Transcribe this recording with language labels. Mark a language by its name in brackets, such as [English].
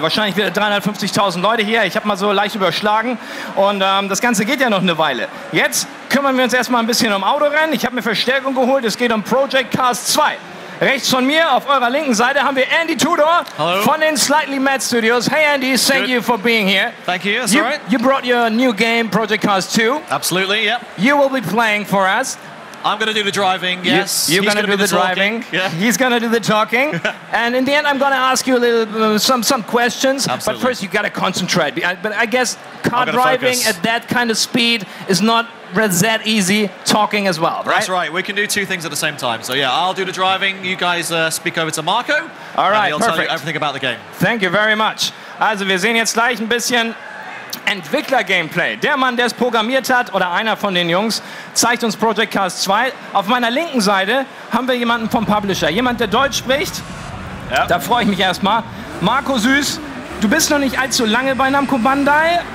[German] Wahrscheinlich wieder 350.000 Leute hier. Ich habe mal so leicht überschlagen und das Ganze geht ja noch eine Weile. Jetzt kümmern wir uns erstmal ein bisschen um Autorennen. Ich habe mir Verstärkung geholt. Es geht um Project Cars 2. Rechts von mir, auf eurer linken Seite, haben wir Andy Tudor von den Slightly Mad Studios. [English] Hey Andy, thank you for being here. Thank you, that's all right. You brought your new game, Project Cars 2. Absolutely, yeah. You will be playing for us. I'm going to do the driving, yes. You're going to do the driving. Yeah. He's going to do the talking. And in the end, I'm going to ask you a little, some questions. Absolutely. But first, you got to concentrate. But I guess car driving at that kind of speed is not that easy. Talking as well, right? That's right. We can do two things at the same time. So yeah, I'll do the driving. You guys speak over to Marco. All right, and he'll tell you everything about the game. Thank you very much. [German] Also, wir sehen jetzt gleich ein bisschen Entwickler-Gameplay. Der Mann, der es programmiert hat, oder einer von den Jungs, zeigt uns Project Cars 2. Auf meiner linken Seite haben wir jemanden vom Publisher. Jemand, der Deutsch spricht. Ja. Da freue ich mich erstmal. Marco Süß, du bist noch nicht allzu lange bei Namco Bandai.